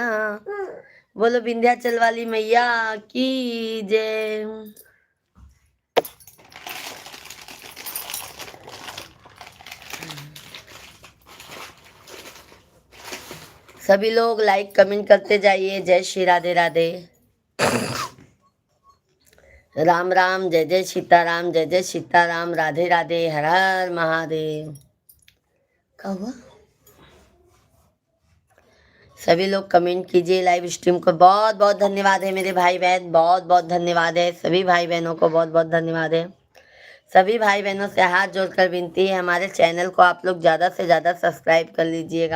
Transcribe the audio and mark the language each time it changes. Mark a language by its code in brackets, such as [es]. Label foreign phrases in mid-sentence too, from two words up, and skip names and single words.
[hi] बोलो विंध्याचल वाली मैया की जय। सभी लोग [en] like comment [hi] करते जाइए। जय श्री राधे राधे, राम राम, जय जय सीताराम, जय जय सीताराम, राधे राधे, हर हर महादेव। क्या हुआ? सभी लोग कमेंट कीजिए। [en] live stream [hi] को बहुत बहुत धन्यवाद है मेरे भाई बहन, बहुत बहुत धन्यवाद है सभी भाई बहनों को, बहुत बहुत धन्यवाद है। सभी भाई बहनों से हाथ जोड़कर विनती है, हमारे चैनल को आप लोग ज़्यादा से ज़्यादा सब्सक्राइब कर लीजिएगा।